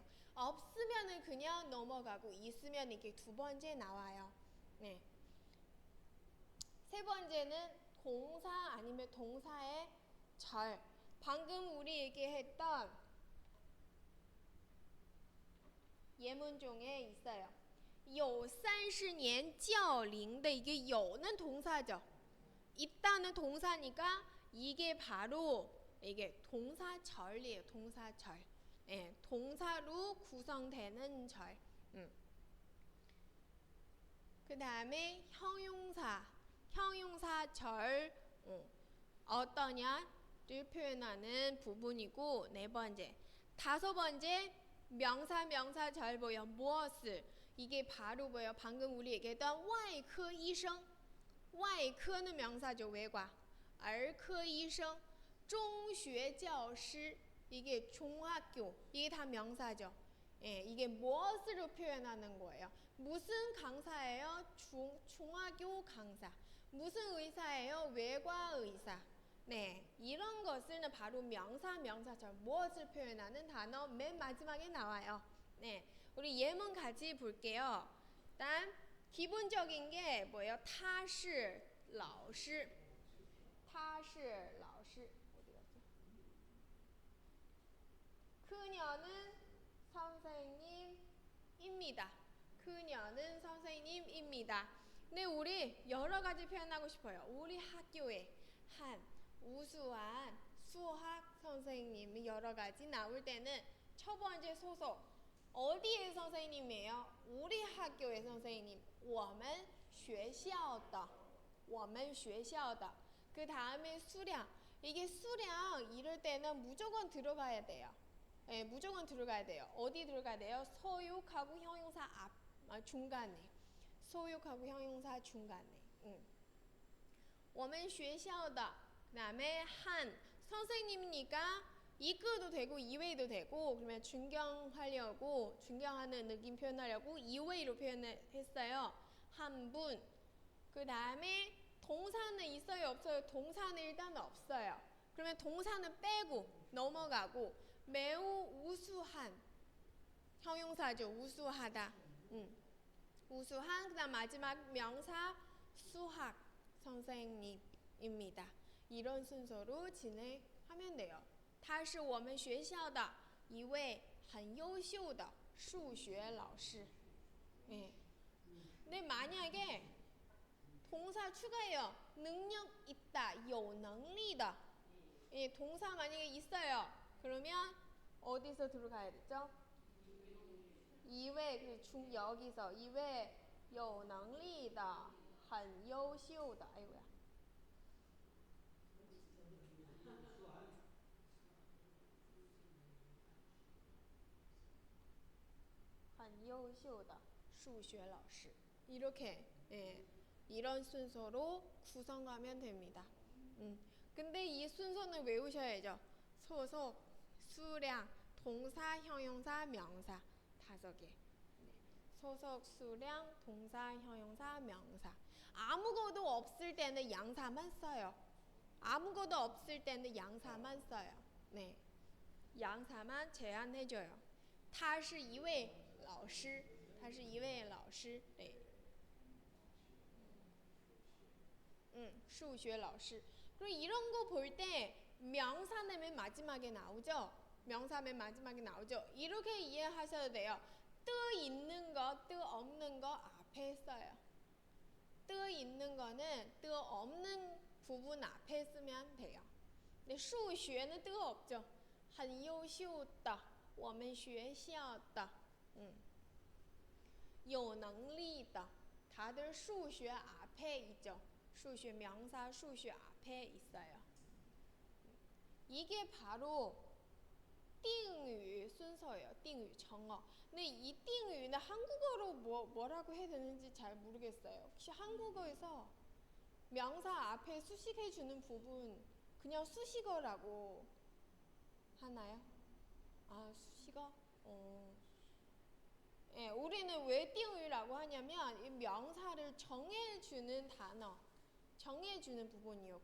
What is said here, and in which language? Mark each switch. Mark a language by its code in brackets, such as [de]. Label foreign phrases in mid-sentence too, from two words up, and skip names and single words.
[ko] 없으면은 그냥 넘어가고 있으면 이게 두 번째 나와요. 네. 세 번째는 동사 아니면 동사의 절. 방금 우리 얘기했던 예문중에 있어요. [zh] 有30年较龄的 [ko] 이게 有는 동사죠. 있다는 동사니까 이게 바로 이게 동사절이에요. 동사절. 예, 동사로 구성되는 절. 그 다음에 형용사. 형용사절 어떠냐를 표현하는 부분이고 네 번째. 다섯 번째 명사 명사절 뭐예요? 무엇을 이게 바로 뭐예요? 방금 우리 얘기했던 [zh] 外科医生 [ko] 外科 는 명사죠. 외과 [zh] 儿科医生 中学教师 [ko] 이게 중학교 이게 다 명사죠. 예, 이게 무엇으로 표현하는 거예요? 무슨 강사예요? 중학교 강사. 무슨 의사예요? 외과 의사. 네, 이런 것은 바로 명사, 명사절 무엇을 표현하는 단어 맨 마지막에 나와요. 네, 우리 예문 같이 볼게요. 일단 기본적인 게 뭐예요? [zh] 他是老师他是老师 [ko] 어디 갔지? 그녀는 선생님입니다. 그녀는 선생님입니다. 근데 우리 여러 가지 표현하고 싶어요. 우리 학교에 한 우수한 수학 선생님이 여러 가지 나올 때는 첫 번째 소속 어디의 선생님이에요? 우리 학교의 선생님. [zh] 我们学校的我们学校的 [ko] 그 다음에 수량. 이게 수량 이럴 때는 무조건 들어가야 돼요. 네, 무조건 들어가야 돼요. 어디 들어가야 돼요? 소유하고 형용사 앞 중간에. 소유하고 형용사 중간에. [zh] 我们学校的 [ko] 그다음에 한 선생님이니까 이끄도 되고 이외도 되고 그러면 존경하려고 존경하는 느낌 표현하려고 이외로 표현했어요. 한 분. 그 다음에 동사는 있어요 없어요? 동사는 일단 없어요. 그러면 동사는 빼고 넘어가고 매우 우수한 형용사죠. 우수하다. 우수한 그다음 마지막 명사 수학 선생님입니다. 이런 순서로 진행하면 돼요. [zh] 他是我们学校的一位很优秀的数学老师. [ko] 네. 근데 만약에 동사 추가해요. 능력 있다, [zh] 有能力的. [ko] 예, 동사 만약에 있어요. 그러면 어디서 들어가야 되죠? [zh] 一位 여기서 一位有能力的很优秀的 아이고야. 很优秀的数学老师 [ko] 이렇게 예, 이런 순서로 구성하면 됩니다. 근데 이 순서는 외우셔야죠. 소속, 수량, 동사, 형용사, 명사 5개. 네. 소속, 수량, 동사, 형용사, 명사. 아무것도 없을 때는 양사만 써요. 아무것도 없을 때는 양사만 써요. 네. 양사만 제한해줘요. [zh] 他是一位老师，他是一位老师，네. 数学老师. [ko] 그리고 이런 거 볼 때 명사는 맨 마지막에 나오죠? 명사 맨 마지막에 나오죠? 이렇게 이해하셔도 돼요. 뜨 있는 거, 뜨 없는 거 앞에 써요. 뜨 있는 거는 뜨 없는 부분 앞에 쓰면 돼요. 근데 수학은 뜨 없죠? [zh] 很优秀的我们学校的有能力的 [ko] 다들 수학 앞에 있죠. 수학 명사 수학 앞에 있어요. 이게 바로 定语 순서예요. 定语 정어. 근데 이 定语는 한국어로 뭐라고 해야 되는지 잘 모르겠어요. 혹시 한국어에서 명사 앞에 수식해 주는 부분 그냥 수식어라고 하나요? 아, 수식어? 예, 우리는 왜 定语 라고 하냐면 이 명사를 정해주는 단어, 정해주는 부분이요.